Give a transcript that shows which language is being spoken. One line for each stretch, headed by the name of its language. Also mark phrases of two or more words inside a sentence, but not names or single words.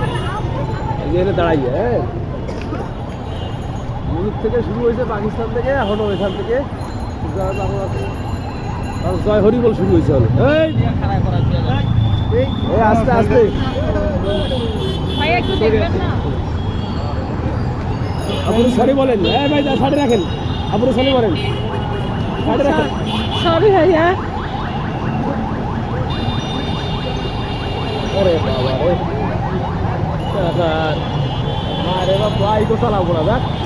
Bangla: এখানে দাঁড়াই, হ্যাঁ, মুলুক থেকে শুরু হয়েছে, পাকিস্তান থেকে, এখনো এখান থেকে জয় বাংলা জয় হরিবল শুরু হয়েছে। এই আস্তে আস্তে ভাই একটু দেখবেন না। আপনি সরি বলেন, হ্যাঁ ভাই, সাড়ে রাখেন, আপনি সরি বলেন, সাড়ে রাখেন। সরি ভাইয়া।
Hindi: अरे बाबा रे, अरे बाबा, आई को चला बोला था।